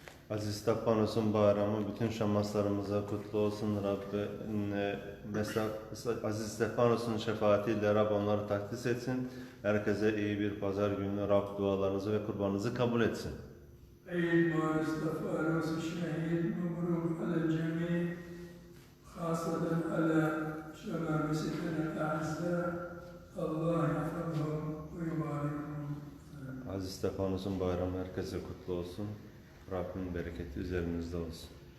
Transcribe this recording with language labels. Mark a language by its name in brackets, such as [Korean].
[Turkish] Aziz Stefanos'un bayramı bütün şamaslarımıza kutlu olsun. Rabbi mesela Aziz Stefanos'un şefaatiyle Rab onları takdis etsin. Herkese iyi bir pazar günü Rab dualarınızı ve kurbanınızı kabul etsin. [Arabic] عيد مع استفانوس الشهيد مبروك على الجميع خاصة على شمامستنا الأعزاء الله يحفظهم ويباركهم. [Turkish] Aziz Stefanos'un bayramı herkese kutlu olsun. Rabbin bereketi üzerinizde olsun.